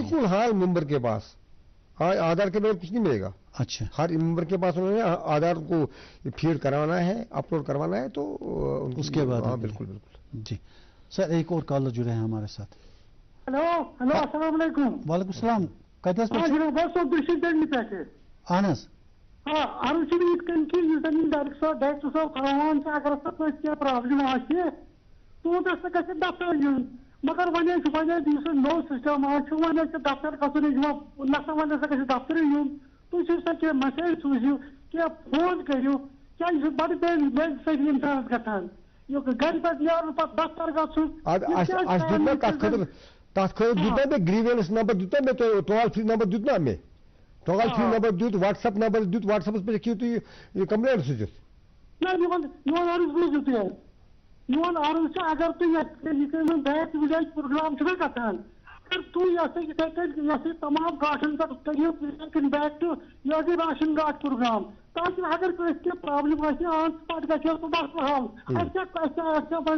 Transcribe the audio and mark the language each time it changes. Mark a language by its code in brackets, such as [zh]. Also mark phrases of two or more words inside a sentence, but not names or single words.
[ur] بالکل ہر ممبر کے پاس ہاں آدھار کے بغیر کچھ نہیں ملے گا اچھا ہر ممبر کے پاس انہوں نے آدھار کو فیڈ کروانا ہے اپلوڈ کروانا ہے تو اس کے بعد ہاں بالکل بالکل جی سر ایک اور کالر جڑے ہیں ہمارے ساتھ ہلو السلام علیکم [ar] وعلیکم السلام [ks] کتس پہ اہن حظ ہاں عرض یت کن کہ ڈائریکٹر صاحب تھاوان اگر کھانا پرابلم توتس گھِ دفتر یُن مگر وۄنۍ نوٚو سسٹم وۄنۍ دفتر گژھُن نسا وۄنۍ ہسا گژھِ دفتر یُن تُہۍ چھِو سا کینٛہہ میسیج سوٗزِو کینٛہہ فون کٔرِو کیٛازِ یہِ چھُ بڑٕ بے صحیح اِنسانس گژھان یہِ گرِ پٮ۪ٹھ نیرُن پتہٕ دفتر گژھُن تَتھ خٲطرٕ دیُت مےٚ گریوینس نمبر دیُت مےٚ [en] toll free number [ks] دیُت نا مےٚ [en] toll free number [ks] دیُت واٹس ایپ نمبر دیُت واٹس ایپس پٮ۪ٹھ ہیٚکِو تُہۍ یہِ کمپلینٹ سوٗزِتھ میون عرض بوٗزِو تُہۍ حظ میون عرض چھُ اگر تُہۍ یہِ بیک وِلیج پروگرام چھُنہ گژھان اگر تُہۍ یِتھے کٔنۍ تمام گاٹن پٮ۪ٹھ کٔرِو [en] back to [ks] یہِ راشن گاٹ پروگرام تاکہ اگر کٲنٛسہِ کینٛہہ پرابلم آسہِ [en] on spot [ks] گژھِ سُہ مسلہٕ حل اَسہِ